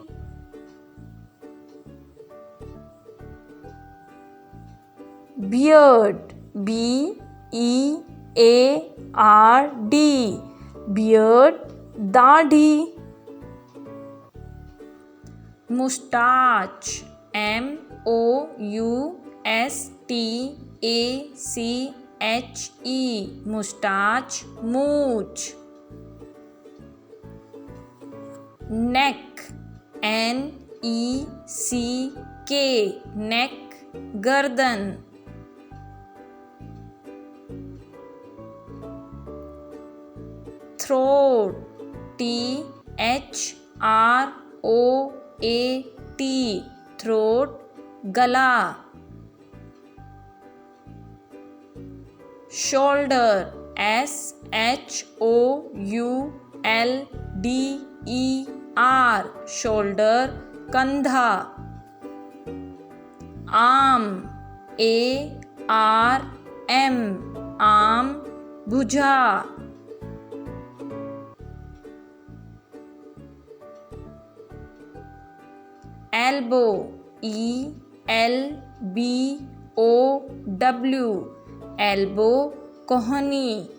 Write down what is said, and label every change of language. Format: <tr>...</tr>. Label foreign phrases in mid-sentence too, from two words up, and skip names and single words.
<en>Beard, B-E-A-R-D, beard, दाढ़ी. Moustache, M-O-U-S-T-A-C-H-E, moustache,</en> <hi>मूंछ.</hi> <en>Neck, N-E-C-K, neck, गर्दन. Throat, T-H-R-O-A-T, throat, गला. Shoulder, S-H-O-U-L-D-E-R, shoulder, कंधा. Arm, A-R-M, arm, भुजा. Elbow, E-L-B-O-W, elbow, कोहनी.</en>